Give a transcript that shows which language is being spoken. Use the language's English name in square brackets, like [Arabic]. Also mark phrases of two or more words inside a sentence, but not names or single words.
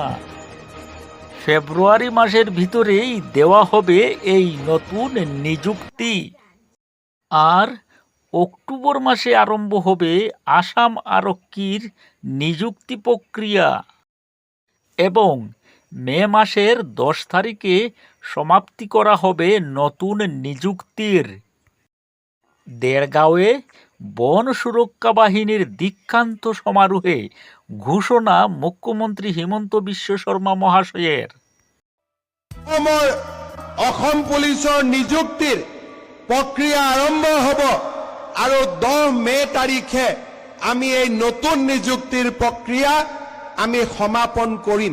[Bangla] ফেব্রুয়ারি মাসের ভিতরেই দেওয়া হবে এই নতুন নিযুক্তি, আর অক্টোবর মাসে আরম্ভ হবে আসাম আরক্ষীর নিযুক্তি প্রক্রিয়া এবং মে মাসের 10 তারিখে সমাপ্তি করা হবে নতুন নিযুক্তির। দেড়গাঁওয়ে বন সুরক্ষা বাহিনীর দীক্ষান্ত সমারোহে ঘোষণা মুখ্যমন্ত্রী হিমন্ত বিশ্ব শর্মা মহাশয়ের। [Assamese] অসম পুলিচৰ নিযুক্তিৰ প্ৰক্ৰিয়া আৰম্ভ হ'ব আৰু 10 মে তাৰিখে আমি এই নতুন নিযুক্তিৰ প্ৰক্ৰিয়া আমি সমাপন কৰিম।